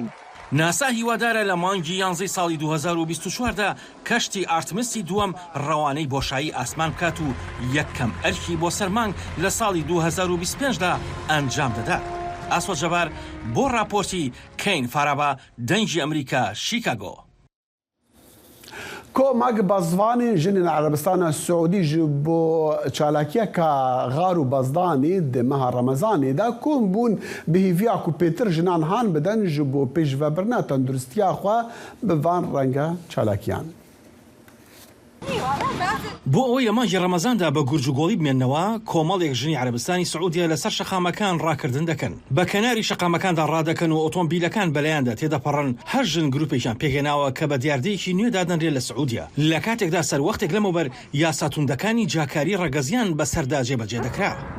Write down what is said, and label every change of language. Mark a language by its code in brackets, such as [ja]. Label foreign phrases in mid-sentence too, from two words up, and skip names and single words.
[ckb] ناسا هیوادارە لە مانگی 11 ساڵی 2024دا کەشتی ئارتمیستی دووەم ڕەوانەی بۆشایی ئاسمان بکات و یەکەم ئەرکی بۆ سەرمانگ لە ساڵی 2025دا ئەنجام دەدات. ئاسۆ جەبار بۆ راپۆرتی کەین فارابا دەنگی ئەمریکا شیکاگۆ. [ku] کۆمەک بەزوانên jinên Erebistana Siûdî ji bo çalakiyeka xar û bezdانê di meha Remezanê de kom bûn bi hêviya ku pêtir jinan han bidin ji bo pêşvebirina tenduristiya xwe bi van renga çalakiyan. [ckb] بۆ ئەوەی لە مانگی ڕەمەزاندا بە گورجوگۆڵی بمێننەوە کۆمەڵێک ژنی عەرەبستانی سعودیە لەسەر شەقامەکان ڕاکردن دەکەن بە کەناری شەقامەکاندا ڕادەکەن و ئۆتۆمبیلەکان بەلایاندا تێدەپەڕن هەر ژن گروپێکیان پێگەناوە کە بە دیاردەیەکی نوێ دادەنرێت لە سعودیە لە کاتێکدا سەر وەختێک لەمەوبەر یاساتوندەکانی جاکاری ڕەگەزیان بەسەردا جێبەجێ دەکرا.